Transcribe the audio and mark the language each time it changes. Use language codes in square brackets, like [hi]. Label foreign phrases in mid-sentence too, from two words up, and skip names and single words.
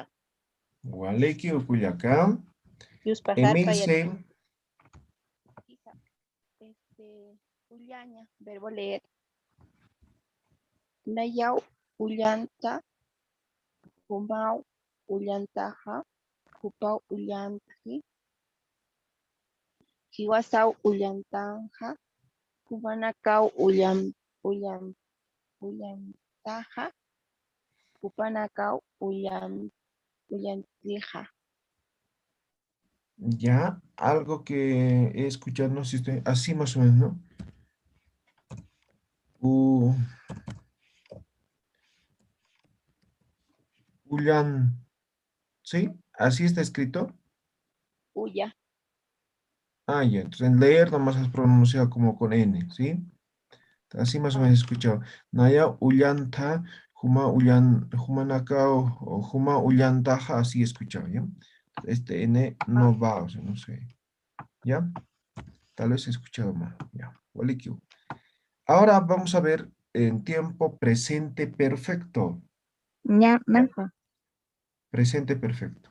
[ay] Waliki, Cuyaca. Yuspajar Emilce. Ullaña, [es] verbo leer. [ay] Nayau, ullanta, humau, ullantaja, hupau, ullanti, hiwasau, ullantanja, humanakau, ullantaja, hupanakau, ullantija. [es] Ya, algo que he escuchado, no sé si estoy así más o menos, ¿no? [ay] Ullan, ¿sí? [es] Así está escrito. [ay] Ulla. [es] Ah, ya, entonces en leer nomás es pronunciado como con N, ¿sí? Así más o menos he escuchado. [ay] Naya ullanta, humanaka o huma ullantaja, [es] así he escuchado, ¿ya? Este N no va, o sea, no sé. ¿Ya? Tal vez he escuchado mal, ya. [ay] Walikiu. [es] Ahora vamos a ver en tiempo presente perfecto. Ya, Marco. Presente perfecto.